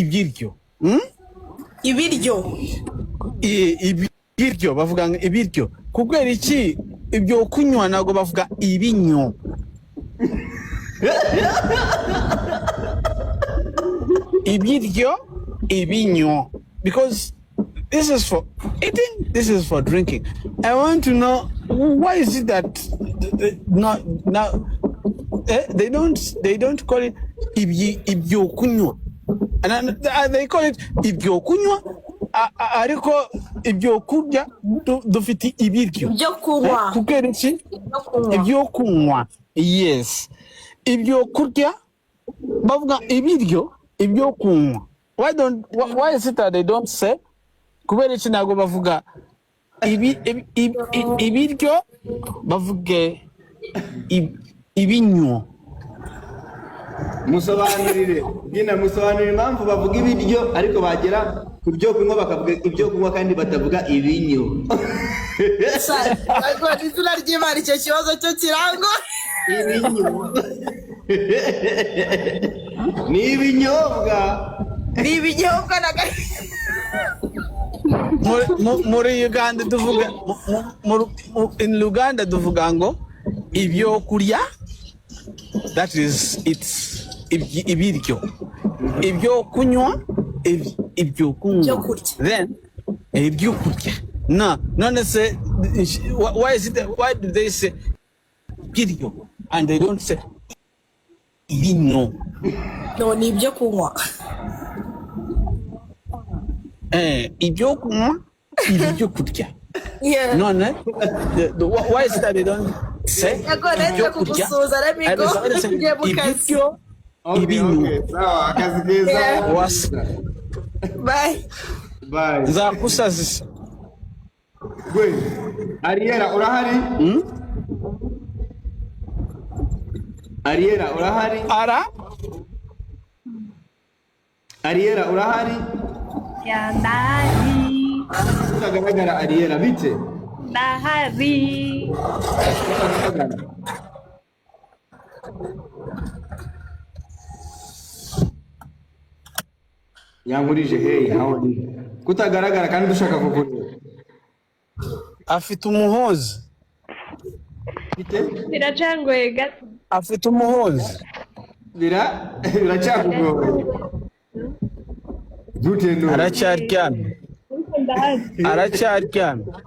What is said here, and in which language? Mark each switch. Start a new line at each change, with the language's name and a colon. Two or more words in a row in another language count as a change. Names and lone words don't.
Kinyarwanda: Ibiryo bavuga ngo ibiryo. Kubera iki ibyo kunywa nago bavuga ibinyo. Ibinyo.
English: Because this is for eating, this is for drinking. I want to know why is it that they don't call it
Kinyarwanda: ibyo kunywa.
English: And they call it
Kinyarwanda: ibyo kunywa. Ariko ibyo kurya dufite ibiryo. Ibyo kunywa. Kubera iki? Ibyo kunywa. Yes. Ibyo kurya bavuga ibyo kunywa.
English: Why is it that they don't say?
Kinyarwanda: Kubera iki nago bavuga ibiryo bavuge ibinyo. Musobanurire impamvu bavuga ibiryo ariko bagera ku byo kunywa bakavuga ibyo kunywa kandi batavuga ibinyo. Ariko izina ry'Imana icyo kibazo cyo kirangwa. Ibinyo. Ni ibinyobwa. Ni ibinyobwa na Muri Uganda tuvuga
English: in Uganda
Kinyarwanda: tuvuga ngo ibyo kurya, that is it's ibiryo, ibyo kunywa, ibyo kunywa, then ibyo kurya.
English: No, none say why do they say
Kinyarwanda: ibiryo
English: and they don't say
Kinyarwanda: ibinyo?
English: No,
Kinyarwanda: ni ibyo kunywa. Ibyo kunywa, ibyo kurya.
English: Yeah. No, no. Why is it that they don't say
Kinyarwanda: ibyo kurya? Ibiryo, ibinyo. Sawa, akazi keza. Wasa.
English: Bye. Bye.
Kinyarwanda: Nzakusazisa. Gwe, Ariera urahari? Ariera urahari? Ariera urahari? Ya ndahari. Utagaragara Ariera bite? Ndahari. Utagaragara.
English: Yankurije hey, how are you?
Kinyarwanda: Kutagaragara kandi dushaka kukureba. Afite umuhozi. Bite? Biracangoye gato. Afite umuhozi. Biracyakugoye.
English: Gute no.
Kinyarwanda: Aracyaryamye. Aracyaryamye.